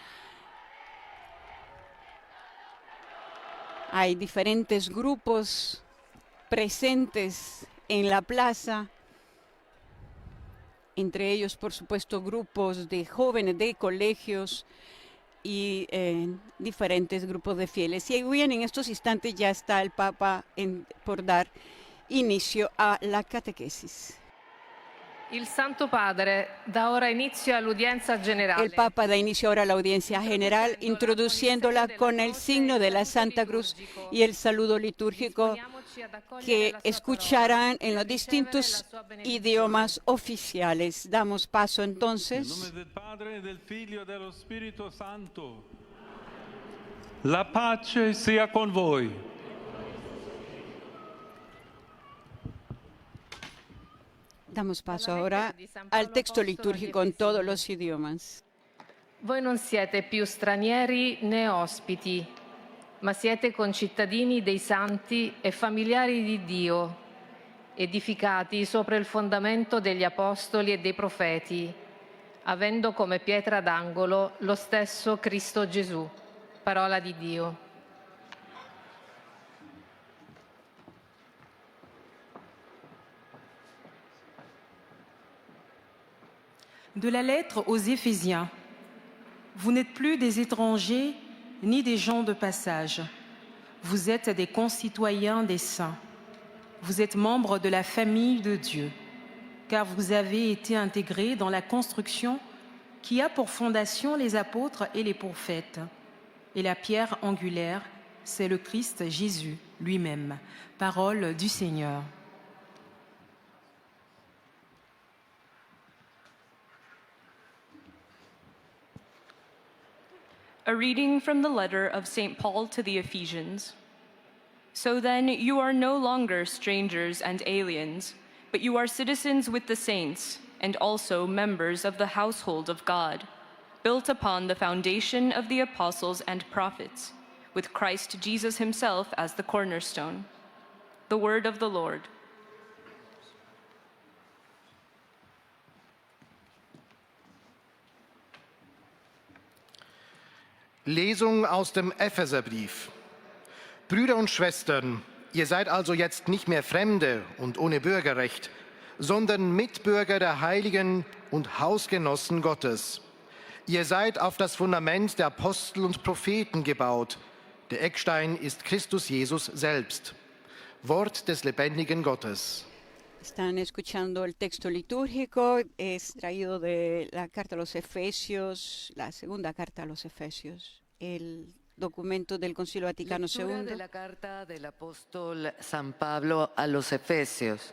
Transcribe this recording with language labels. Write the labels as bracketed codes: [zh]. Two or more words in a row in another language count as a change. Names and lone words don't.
[es] Hay diferentes grupos presentes en la plaza, entre ellos, por supuesto, grupos de jóvenes de colegios y diferentes grupos de fieles. Y bien, en estos instantes ya está el Papa por dar inicio a la catequesis. [it] Il Santo Padre da ora inizio all'udienza generale. [es] El Papa da inicio ahora a la audiencia general, introduciéndola con el signo de la Santa Cruz y el saludo litúrgico que escucharán en los distintos idiomas oficiales. Damos paso entonces. En nombre del Padre, del Figlio y del Espíritu Santo. [it] La pace sea con voi. [es] Damos paso ahora al texto litúrgico en todos los idiomas. [it] Voi non siete più stranieri né ospiti, ma siete concittadini dei santi e familiari di Dio, edificati sopra il fondamento degli apostoli e dei profeti, avendo come pietra d'angolo lo stesso Cristo Gesù, parola di Dio. [fr] De la lettre aux Éphésiens. Vous n'êtes plus des étrangers ni des gens de passage. Vous êtes des concitoyens des saints. Vous êtes membres de la famille de Dieu, car vous avez été intégrés dans la construction qui a pour fondation les apôtres et les prophètes. Et la pierre angulaire, c'est le Christ Jésus lui-même. Parole du Seigneur. [en] A reading from the letter of St. Paul to the Ephesians. So then, you are no longer strangers and aliens, but you are citizens with the saints and also members of the household of God, built upon the foundation of the apostles and prophets, with Christ Jesus himself as the cornerstone. The word of the Lord. [de] Lesung aus dem Epheserbrief. Brüder und Schwestern, ihr seid also jetzt nicht mehr Fremde und ohne Bürgerrecht, sondern Mitbürger der Heiligen und Hausgenossen Gottes. Ihr seid auf das Fundament der Apostel und Propheten gebaut. Der Eckstein ist Christus Jesus selbst. Wort des lebendigen Gottes. [es] Están escuchando el texto litúrgico, es traído de la carta a los Efesios, la segunda carta a los Efesios, el documento del Concilio Vaticano II. De la carta del apóstol San Pablo a los Efesios.